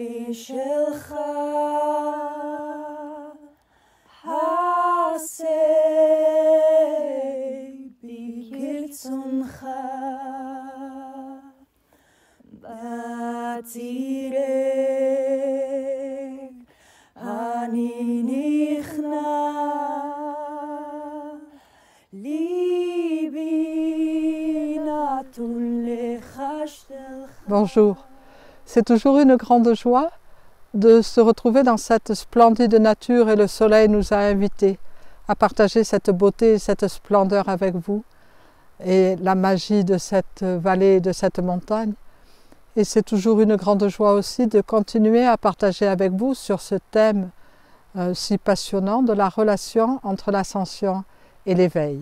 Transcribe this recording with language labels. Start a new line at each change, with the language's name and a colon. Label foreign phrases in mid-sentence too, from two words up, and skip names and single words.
Hebrew: שלך עשה בי כרצונך בצירך אני נכנע ליבי נתון לך שלך.
French: Bonjour. C'est toujours une grande joie de se retrouver dans cette splendide nature et le soleil nous a invités à partager cette beauté et cette splendeur avec vous et la magie de cette vallée et de cette montagne. Et c'est toujours une grande joie aussi de continuer à partager avec vous sur ce thème si passionnant de la relation entre l'ascension et l'éveil.